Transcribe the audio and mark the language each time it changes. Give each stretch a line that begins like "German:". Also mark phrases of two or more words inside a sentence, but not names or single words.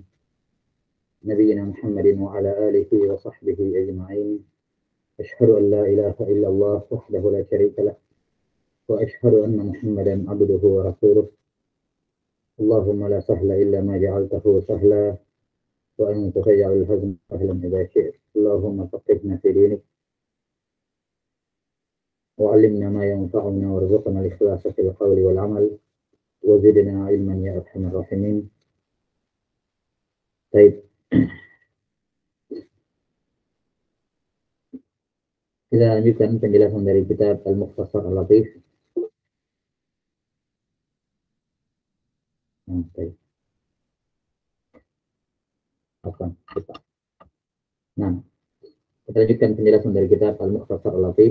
Arabic: نبينا محمد وعلى آله وصحبه أجمعين. أشهد أن لا إله إلا الله وحده لا شريك له. وأشهد أن محمدا عبده ورسوله. اللهم لا سهل إلا ما جعلته سهلا. وأنت تجعل الحزن سهلا إذا شئت. اللهم فقهنا في دينك. وعلمنا ما ينفعنا وارزقنا الإخلاص في القول والعمل وزدنا علما يا أرحم الراحمين. طيب,
Indonesian: kita lanjutkan penjelasan dari kitab Al-Mukhtasar Al-Latif. Nah, kita lanjutkan penjelasan dari kitab Al-Mukhtasar Al-Latif